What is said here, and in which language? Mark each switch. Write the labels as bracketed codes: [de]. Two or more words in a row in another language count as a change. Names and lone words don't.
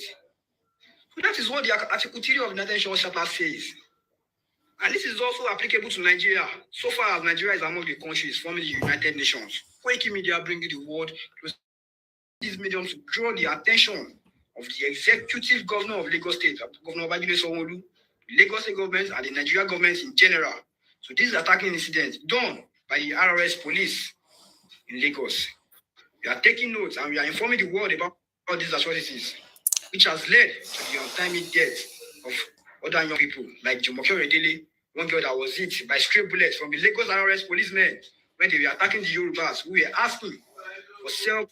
[en] So that is what the Article 3 of the United Nations Charter says. And this is also applicable to Nigeria, so far as Nigeria is among the countries forming the United Nations. Quake Media bringing the world closer to these mediums to draw the attention of the executive governor of Lagos State, Governor Babajide Sanwo-Olu, the Lagos State government, and the Nigerian government in general. So this is attacking incident done by the RRS police in Lagos. We are taking notes and we are informing the world about all these atrocities, which has led to the untimely death of other young people like Jumoke Redele, one girl that was hit by stray bullets from the Lagos RRS policemen when they were attacking the Yorubas who were asking for self.